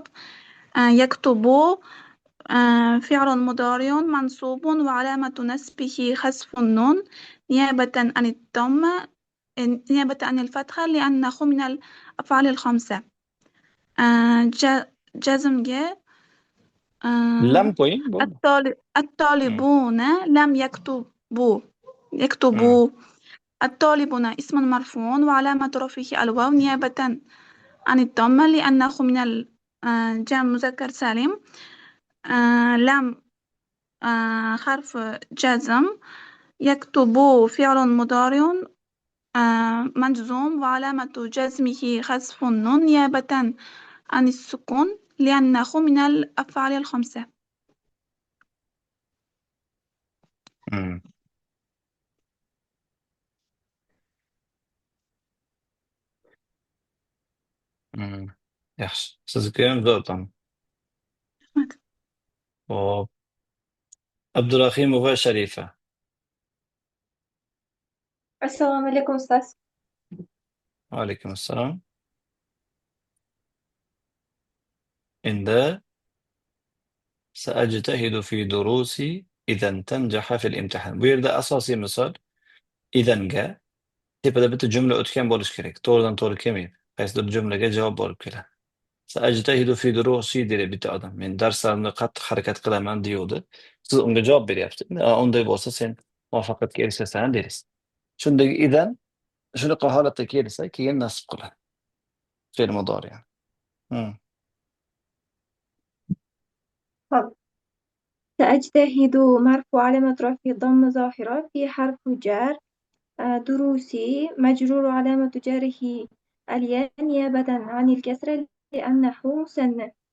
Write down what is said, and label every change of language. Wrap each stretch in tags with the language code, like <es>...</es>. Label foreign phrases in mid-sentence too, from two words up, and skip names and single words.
<ar>يكتبوا فعل مضارع منصوب وعلامة نصبه حذف النون نيابة عن الضمة نيابة عن الفتحة لأنه من الأفعال الخمسة. جزمga</ar> <uz>لم qo'ying bo'ldi.</uz> <ar>الطالبون لم يكتبوا. الطالبون اسم مرفوع وعلامة رفعه الواو نيابة عن الضمة لأنه من الجمع مذكر سالم. لم حرف جزم. يكتبوا فعل مضارع مجزوم وعلامة جزمه حذف النون نيابة عن السكون لأنه من الأفعال الخمسة.</ar> <uz>Yaxshi. Sizga ham zo'rdan. Hop. Abdurahimova Sharifa.</uz> <ar>السلام عليكم أستاذ.</ar> <uz>Alaykum assalom. Endi</uz> <ar>سأجتهد في دروسي إذا تنجح في الامتحان.</ar> <uz>Bu yerda asosiy misol idanga tepada bitta jumla o'tgan bo'lish kerak. To'g'ridan to'g'ri kelmaydi. Qaysidir jumlaga javob bo'lib keladi.</uz> <ar>سأجتهد في دروسي</ar> <uz>deydi bitta odam. Men darslarimda qattiq harakat qilaman deydi. Siz unga javob beryapsiz. Unday bo'lsa sen muvaffaqiyatga erishasan deysiz. Shundagi idan shunaqa holatda kelsa, keyin nasib qiladi.</uz> <ar>فعل مضارع. Hı. طب سأجتهد مرفوع علامة رفعه ضمة ظاهرة في حرف جر دروسي مجرور علامة جره الياء نيابة عن الكسرة لأنه مثنى.</ar>